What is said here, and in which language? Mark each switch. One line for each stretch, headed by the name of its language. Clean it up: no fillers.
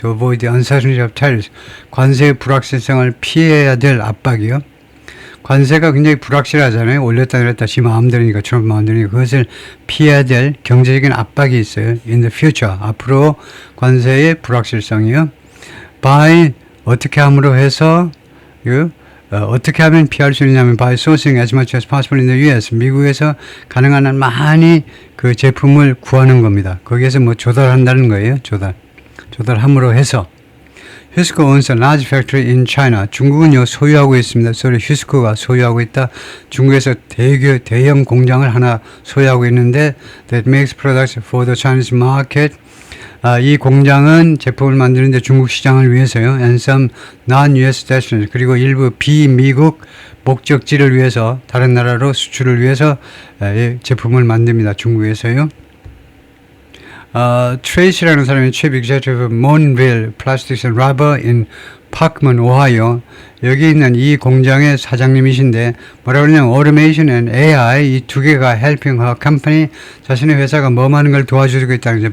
English: To avoid the uncertainty of tariffs.
Korean: 관세의 불확실성을 피해야 될 압박이요. 관세가 굉장히 불확실하잖아요. 올렸다 내렸다 지 마음대로니까 트럼프 마음대로니까 그것을 피해야 될 경제적인 압박이 있어요.
English: In the future.
Korean: 앞으로 관세의 불확실성이요.
English: By
Korean: 어떻게 함으로 해서 어떻게 하면 피할 수 있냐면
English: by sourcing as much as possible in the US.
Korean: 미국에서 가능한 한 많이 그 제품을 구하는 겁니다. 거기에서 뭐 조달한다는 거예요. 조달함으로 해서.
English: 휴스코 owns a large factory in China.
Korean: 중국은요 소유하고 있습니다. 소리 휴스코가 소유하고 있다. 중국에서 대형 공장을 하나 소유하고 있는데
English: that makes products for the Chinese market.
Korean: 이 공장은 제품을 만드는데 중국 시장을 위해서요.
English: And some non-US destinations
Korean: 그리고 일부 비미국 목적지를 위해서 다른 나라로 수출을 위해서 제품을 만듭니다. 중국에서요. 트레이시라는 사람이
English: chief executive of Monville Plastics and Rubber in 파크먼, 오하이오.
Korean: 여기 있는 이 공장의 사장님이신데 뭐라고 그러냐면
English: automation and AI
Korean: 이 두 개가
English: helping her company
Korean: 자신의 회사가 뭐 많은 걸 도와주고 있다는 거죠.